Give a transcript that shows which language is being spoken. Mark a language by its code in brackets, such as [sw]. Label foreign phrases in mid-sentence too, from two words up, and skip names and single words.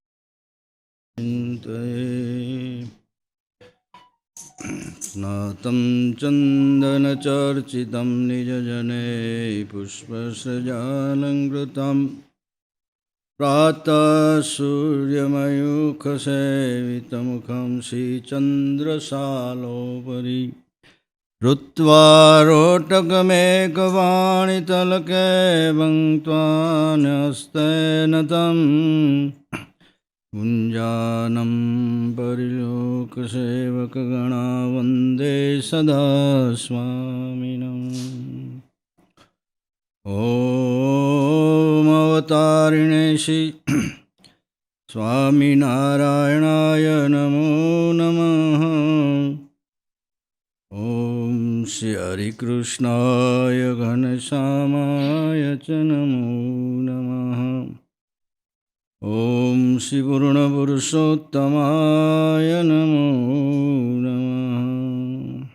[sa] સ્નાતમ ચંદનચર્ચિતમ નિજજને પુષ્પસૃજાલંકૃતમ પ્રાતઃ સૂર્યમયુખસેવિતમુખં શ્રીચંદ્રશાલોપરી ऋत्वारोटकमेकवाणितलके भङ्क्त्वान्यस्तेन तं कुञ्जानं परिलोकसेवकगणा वन्दे सदा स्वामिनम्. ॐ अवतारिणे श्री स्वामिनारायणाय नमो नमः. શ્રી હરિકૃષ્ણાય ઘનશ્યામાય ચ નમો નમઃ. ઓમ શ્રી પૂર્ણપુરુષોત્તમાય નમો નમઃ.